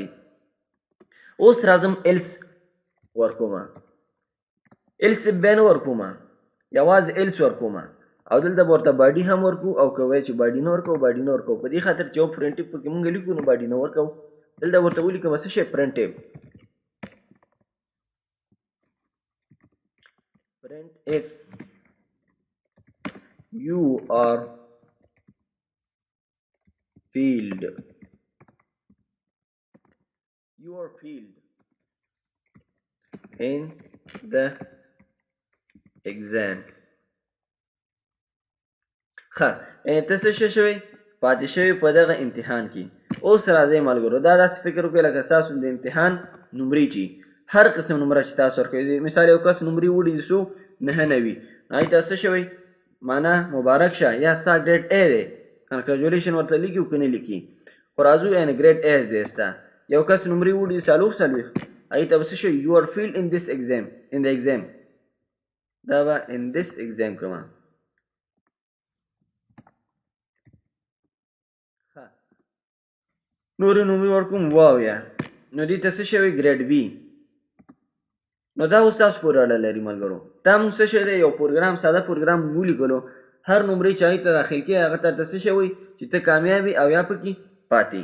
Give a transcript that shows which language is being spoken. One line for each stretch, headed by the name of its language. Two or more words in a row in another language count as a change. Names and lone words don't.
Pashto: اوس راځم ایلس ورکوم ایلس بیا نه ورکوم یوازې ایلس ورکوم او دلته به ورته باډي هم ورکو او که وایي چې باډي نه ورکو باډي نه ورکو په دې خاطر چې یو پرنټیف پکې مونږ لیکو نو باډي نه ورکو دلته ورته ولیکم څه شی پرنټیف
English: print if you are failed in the exam.
Pashto: ښه ته څه شوی پاتې شوی په دغه امتحان کې. اوس راځئ ملګرو دا داسې فکر وکړئ لکه ستاسو د امتحان نمرې چې هر قسم نمره چې تاسو ورکوئ. مثال یو کس نمرې وړي څو 9 هغې ته څه شوی معنا مبارک شه یا ستا ګریډ A دی کنګریچولیشن ورته لیکي او که نه لیکي خو راځو یعنې ګریډ A دی ستا. یو کس نمرې وړي 40 هغې ته به څه شوی
English: you are failed in the exam
Pashto: دا به
English: in this exam
Pashto: کومه. نورې نمرې ورکوم واویا نو دې ته څه شوی ګریډ B. نو دا اوس تاسو پورې اړه لري ملګرو. دا موږ څه شی دی یو پروګرام ساده پروګرام ولیکلو هر نمرې چې هغې ته داخل کړي هغه ته څه شوی چې ته کامیاب یې او یا پکې پاتې.